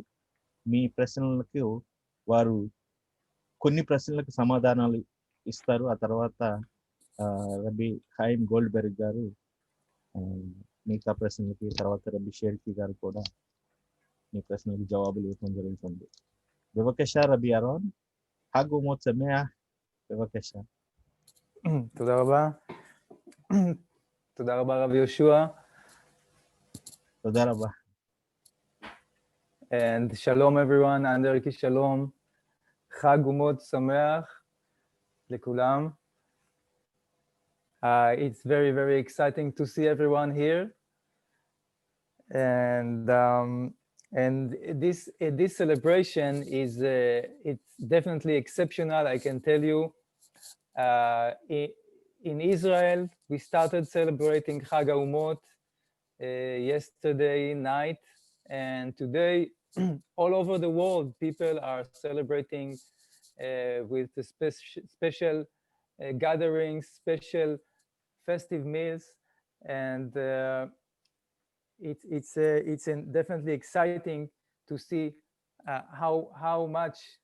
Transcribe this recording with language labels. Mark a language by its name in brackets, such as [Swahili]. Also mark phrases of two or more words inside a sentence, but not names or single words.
[Telugu] మీ ప్రశ్నలకు వారు కొన్ని ప్రశ్నలకు సమాధానాలు ఇస్తారు. ఆ తర్వాత రబీ హైమ్ గోల్డ్బెర్గ్ గారు మిగతా ప్రశ్నలకి, తర్వాత రబీ షేర్కి గారు కూడా మీ ప్రశ్నలకు జవాబులు ఇవ్వడం జరుగుతుంది. [Hebrew] בבקשה רבי אהרון, חג אומות שמח. בבקשה. תודה רבה. תודה רבה רבי יהושע. תודה רבה. [English] And shalom everyone, אנדרקי שלום. [Hebrew] חג אומות שמח לכולם. [English] It's very, very exciting to see everyone here. And this celebration is it's definitely exceptional. I can tell you. In Israel, we started celebrating Chag HaUmot yesterday night, and today all over the world people are celebrating with the special gatherings, special festive meals, and it's definitely exciting to see how much